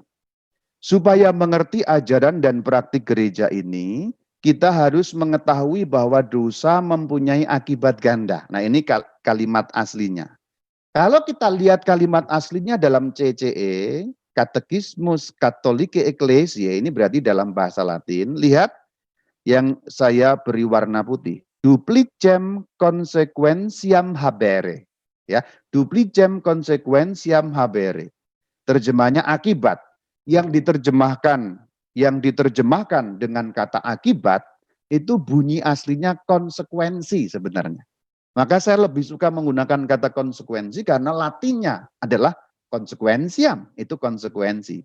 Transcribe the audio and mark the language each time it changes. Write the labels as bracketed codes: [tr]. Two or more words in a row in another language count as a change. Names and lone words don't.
[id] Supaya mengerti ajaran dan praktik gereja ini, kita harus mengetahui bahwa dosa mempunyai akibat ganda. Nah, ini kalimat aslinya. Kalau kita lihat kalimat aslinya dalam CCE, Katekismus Katolike Ecclesiae, ini berarti dalam bahasa Latin. Lihat yang saya beri warna putih. [la] Duplicem consequentiam habere. Ya, duplicem consequentiam habere. [id] Terjemahnya akibat. Yang diterjemahkan dengan kata akibat itu bunyi aslinya konsekuensi sebenarnya. Maka saya lebih suka menggunakan kata konsekuensi karena Latinnya adalah consequentiam, itu konsekuensi.